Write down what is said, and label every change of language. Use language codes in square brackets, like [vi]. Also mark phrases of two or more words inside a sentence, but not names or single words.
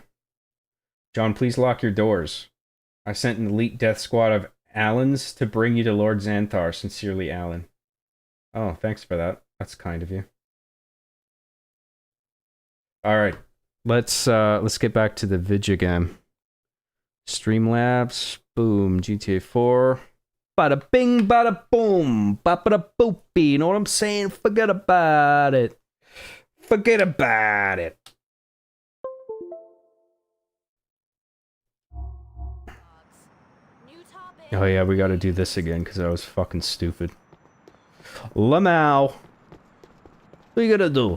[en] John, please lock your doors. I sent an elite death squad of Allens to bring you to Lord Xanthar. Sincerely, Alan. Oh, thanks for that. That's kind of you. Alright. Let's get back to the vid game. Streamlabs. Boom. GTA 4. Bada bing, bada boom. Bada boopy. You know what I'm saying? Forget about it. Forget about it. Oh yeah, we gotta do this again because I was fucking stupid. Lamau. What you gonna do?